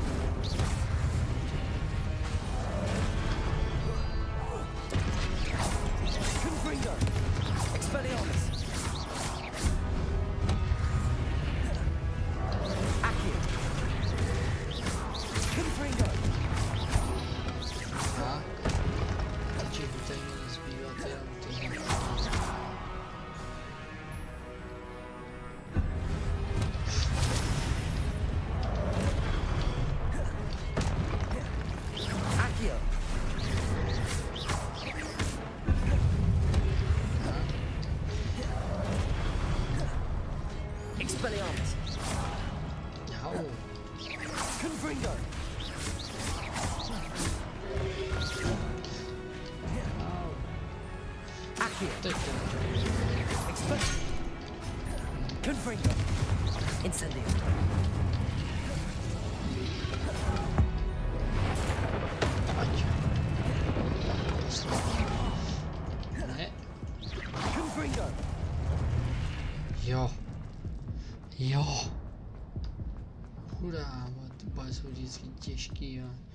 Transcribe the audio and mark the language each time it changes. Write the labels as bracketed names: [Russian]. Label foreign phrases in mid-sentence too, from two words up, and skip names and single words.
[Czech] Confringo. Expelliarmus. Accio. Confringo. Tak. Takže tady mi nezbývá jenom to. Accio. Expelliarmus. Jau. Confringo. Accio. Teď to. Confringo. Incendio. Ať. Ne. Confringo. Jo. Hurá, ty boje jsou vždycky těžký, jo.